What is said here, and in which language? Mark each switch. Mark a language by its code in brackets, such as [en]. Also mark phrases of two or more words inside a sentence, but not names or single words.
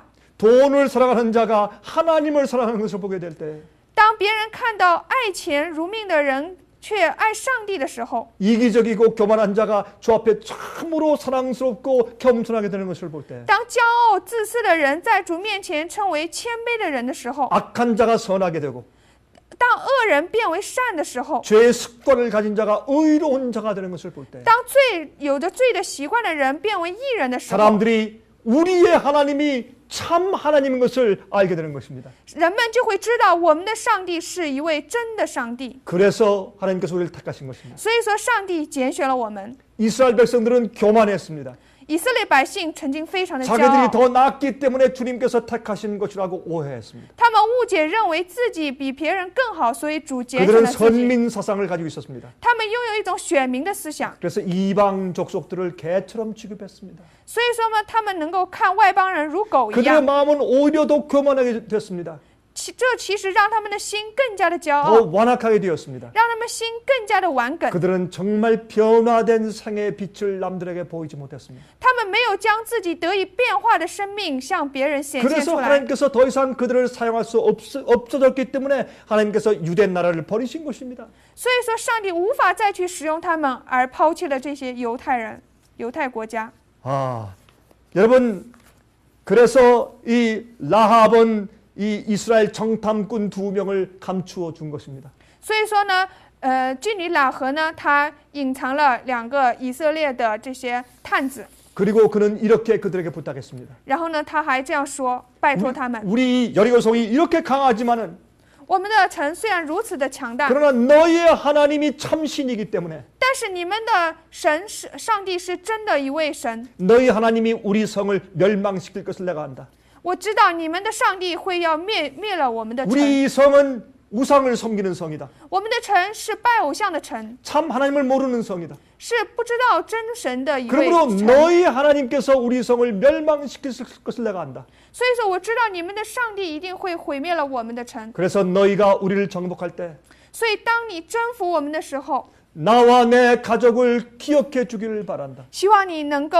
[ko] 돈을 사랑하는 자가 하나님을 사랑하는 것을 보게 될 때, [zh] 当别人看到爱钱如命的人却爱上帝的时候， [ko] 이기적이고 교만한 자가 주 앞에 참으로 사랑스럽고 겸손하게 되는 것을 볼 때, [zh] 当骄傲自私的人在主面前称为谦卑的人的时候， [ko] 악한 자가 선하게 되고 [zh] 当恶人变为善的时候， [ko] 죄의 습관을 가진 자가 의로운 자가 되는 것을 볼 때, [zh] 当有着罪的习惯的人变为义人的时候， [ko] 사람들이 우리의 하나님이 참 하나님인 것을 알게 되는 것입니다. [zh] 人们就会知道我们的上帝是一位真的上帝。 [ko] 그래서 하나님께서 우리를 택하신 것입니다. [zh] 所以说，上帝拣选了我们。 [ko] 이스라엘 백성들은 교만했습니다. [zh] 以色列百姓曾经非常的骄 [ko] 자기들이 [zh] 傲， [ko] 더 낫기 때문에 주님께서 택하신 것이라고 오해했습니다. [zh] 他们误解认为自己比别人更好，所以主拣选 [ko] 그들은 [zh] 了自己。 [ko] 선민 사상을 가지고 있었습니다. [zh] 他们拥有一种选民的思想， [ko] 그래서 이방 족속들을 개처럼 취급했습니다. [zh] 所以说呢，他们能够看外邦人如狗一 [ko] 그들의 [zh] 样。 [ko] 마음은 오히려 더 교만하게 됐습니다. [zh] 这其实让他们的心更加的骄 [ko] 더 [zh] 傲， [ko] 완악하게 되었습니다. [zh] 让他们心更加的顽梗。 [ko] 그들은 정말 변화된 생의 빛을 남들에게 보이지 못했습니다. [zh] 他们没有将自己得以变化的生命向别人显现 [ko] 그래서 [zh] 出来， [ko] 하나님께서 더 이상 그들을 사용할 수 없어졌기 때문에 하나님께서 유대 나라를 버리신 것입니다. [zh] 所以说上帝无法再去使用他们，而抛弃了这些犹太人、犹太国家。 [ko] 아, 여러분, 그래서 이 라합은 이 이스라엘 정탐꾼 2명을 감추어 준 것입니다. [zh] 所以说呢，妓女喇合呢，她隐藏了2个以色列的这些探子， [ko] 그리고 그는 이렇게 그들에게 부탁했습니다. [zh] 然后呢，他还这样说，拜托他们， [ko] 우리 여리고성이 이렇게 강하지만은 [zh] 我们的城虽然如此的强大， [ko] 그러나 너희의 하나님이 참신이기 때문에 [zh] 但是你们的神是上帝是真的一位神， [ko] 너희 하나님이 우리 성을 멸망시킬 것을 내가 안다. [zh] 我知道你们的上帝会要灭了我们的城， [ko] 우리 성은 우상을 섬기는 성이다. [zh] 我们的城是拜偶像的城， [ko] 참 하나님을 모르는 성이다. [zh] 是不知道真神的一位 [ko] 그러므로 [zh] 城。 [ko] 너희 하나님께서 우리 성을 멸망시킬 것을 내가 안다. [zh] 所以说，我知道你们的上帝一定会毁灭了我们的城。 [ko] 그래서 너희가 우리를 정복할 때 [zh] 所以，当你征服我们的时候， [ko] 나와 내 가족을 기억해 주기를 바란다.